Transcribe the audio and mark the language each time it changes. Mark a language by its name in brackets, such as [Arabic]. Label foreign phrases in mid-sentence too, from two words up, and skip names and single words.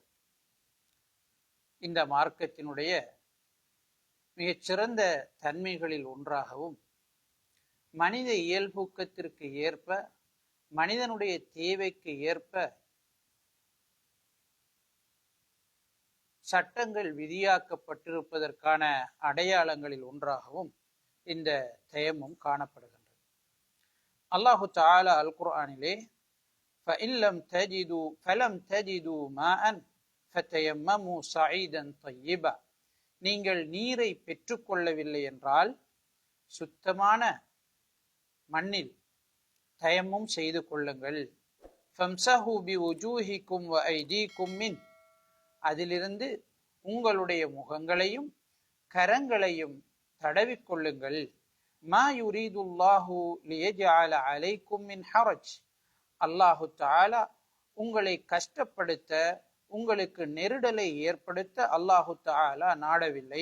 [Tamil] இந்த மார்க்கத்தினுடைய மிகச்சிறந்த தன்மைகளில் ஒன்றாகவும் மனித இயல்பூக்கத்திற்கு ஏற்ப, மனிதனுடைய தேவைக்கு ஏற்ப சட்டங்கள் விதியாக்கப்பட்டிருப்பதற்கான அடையாளங்களில் ஒன்றாகவும் இந்த தயம்மும் காணப்படுகின்றது. அல்லாஹு தஆலா அல் குர்ஆனிலே [Arabic] فَلَمْ تَجِدُوا مَاءً فَتَيَمَّمُوا صَعِيدًا طَيِّبًا, [Tamil] நீங்கள் நீரை பெற்றுக்கொள்ளவில்லை என்றால் சுத்தமான மண்ணில் தயம்மும் செய்து கொள்ளுங்கள். [Arabic] فَامْسَحُوا بِوُجُوهِكُمْ وَأَيْدِيكُمْ مِنْهُ, [Tamil] அதிலிருந்து உங்களுடைய முகங்களையும் கரங்களையும் தடவிக்கொள்ளுங்கள். [Arabic] ما يريد الله ليجعل عليكم من حرج, [Tamil] அல்லாஹு தஆலா உங்களை கஷ்டப்படுத்த, உங்களுக்கு நெருடலை ஏற்படுத்த அல்லாஹு தஆலா நாடவில்லை.